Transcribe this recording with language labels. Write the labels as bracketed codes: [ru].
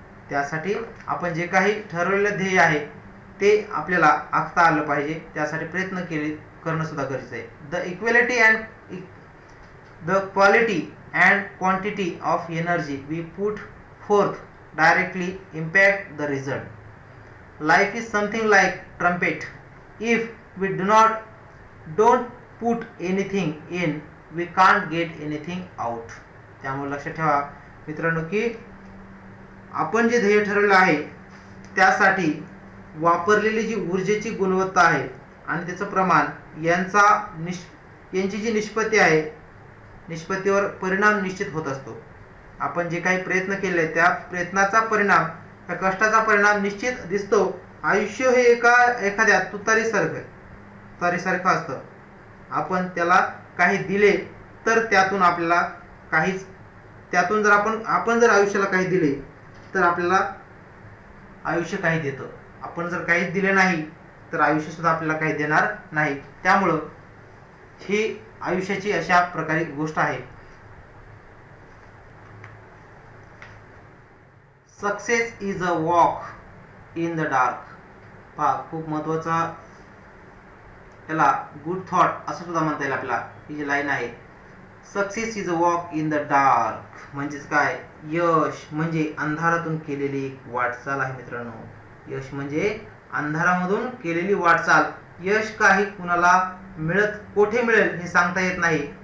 [mr] त्यासाठी आपण जे काही ठरवलेलं ध्येय आहे ते आपल्याला आखता आलं पाहिजे. त्यासाठी प्रयत्न करणं सुद्धा गरजेचं आहे. [en] The equality and the quality and quantity of energy we put forth directly impact the result. Life is something like trumpet. If we don't put anything in, we can't get anything out. [mr] त्यामुळे लक्षात ठेवा मित्रांनो की आपण जे ध्येय ठरवलं आहे त्यासाठी वापरलेली जी ऊर्जेची गुणवत्ता आहे आणि त्याचं प्रमाण यांचा यांची जी निष्पत्ती आहे, निष्पत्तीवर परिणाम निश्चित होत असतो. आपण जे काही प्रयत्न केले त्या प्रयत्नाचा परिणाम, त्या कष्टाचा परिणाम निश्चित दिसतो. आयुष्य हे एखाद्या तुतारीसारखं असतं. आपण त्याला काही दिले तर त्यातून आपल्याला काहीच, त्यातून जर आपण जर आयुष्याला काही दिले तर आपल्याला आयुष्य काही देतं. आपण जर काहीच दिले नाही तर आयुष्य सुद्धा आपल्याला काही देणार नाही. त्यामुळं ही आयुष्याची अशा प्रकारे गोष्ट आहे. [en] Success is a walk in the dark. [mr] पहा, खूप महत्वाचा, त्याला गुड थॉट असं सुद्धा म्हणता येईल आपल्याला. ही जी लाईन आहे, [en] success is a walk in the dark, [mr] म्हणजेच काय, यश म्हणजे अंधारातून केलेली एक वाटचाल आहे मित्रांनो. यश म्हणजे अंधारामधून केलेली वाटचाल. यश काही कुणाला कोठे मिळेल हे सांगता येत नाही.